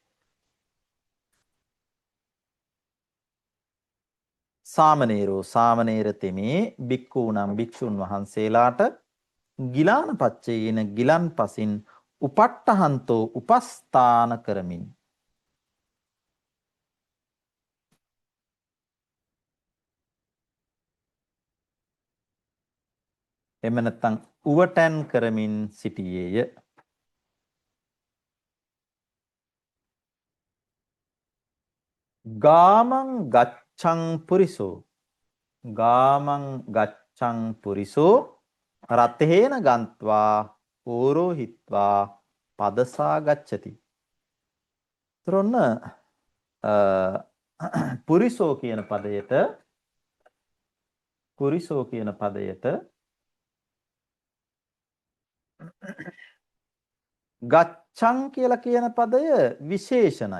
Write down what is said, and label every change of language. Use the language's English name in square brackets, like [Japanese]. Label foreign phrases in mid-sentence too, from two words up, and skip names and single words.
[Sinhala] සාමනීර තෙමේ බික්ඛූණං භික්ෂුන් වහන්සේලාට ගිලානපච්චේන ගිලන් පසින් උපට්ඨහන්තෝ උපස්ථාන කරමින් එම නැත්නම් උවටැන් කරමින් සිටියේය. [Pali] ගාමං ගච්ඡං පුරිසෝ රතේන ගන්්වා ඕරෝහිත්වා පදසා ගච්ඡති. [Sinhala] ත්‍රොන්න පුරිසෝ කියන පදයට ගච්ඡං කියලා කියන පදය විශේෂණයි.